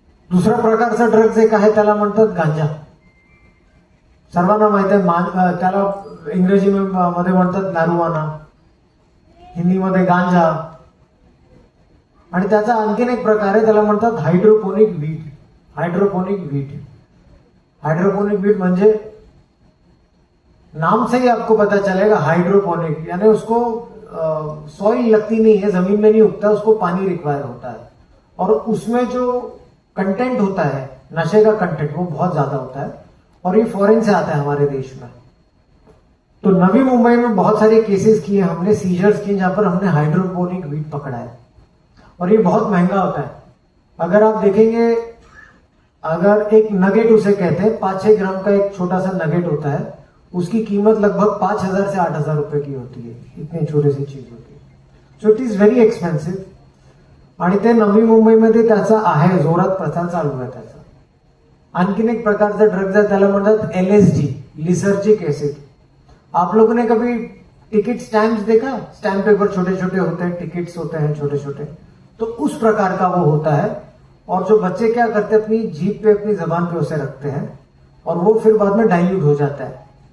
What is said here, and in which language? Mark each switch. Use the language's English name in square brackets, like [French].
[Marathi] दुसऱ्या प्रकारचा ड्रग्ज एक आहे, त्याला म्हणतात गांजा. सर्वांना माहित आहे, त्याला इंग्रजी मध्ये म्हणतात मॅरिजुआना, हिंदीमध्ये गांजा. आणि त्याचा आणखीन एक प्रकार आहे, त्याला म्हणतात हायड्रोपोनिक वीट. [Hindi] Hydroponic wheat, hydroponic wheat म्हणजे नाम से ही आपको पता चलेगा हाइड्रोपोनिक, यानी उसको सॉइल लगती नहीं है, जमीन में नहीं उगता, उसको पानी रिक्वायर होता है. और उसमें जो कंटेंट होता है, नशे का कंटेंट, वो बहुत ज्यादा होता है. और ये फॉरेन से आता है हमारे देश में. तो नवी मुंबई में बहुत सारे केसेस किए हमने, सीजर्स किए, जहां पर हमने हाइड्रोपोनिक वीट पकड़ा है. और ये बहुत महंगा होता है. अगर आप देखेंगे, अगर एक नगेट उसे कहते हैं, 5-6 ग्राम का एक छोटा सा नगेट होता है, उसकी कीमत लगभग 5,000 से 8,000 रुपए की होती है. इतनी छोटी सी चीज होती है. [English] So it is very expensive. [Marathi] आणि ते नवी मुंबईमध्ये त्याचा आहे, जोरात प्रचार चालू आहे त्याचा. आणखीन एक प्रकारचा ड्रग्ज आहे, त्याला म्हणतात LSD, लिसर्जिक एसिड. [Hindi] आप लोगों ने कभी टिकट स्टैम्प्स देखा? स्टैम्प पेपर छोटे छोटे होते हैं, टिकट्स होते हैं छोटे छोटे, तो उस प्रकार का वो होता है. और जो बच्चे क्या करते हैं, अपनी जीभ पे, अपनी जबान पे उसे रखते हैं, और वो फिर बाद में डाइल्यूट हो जाता है.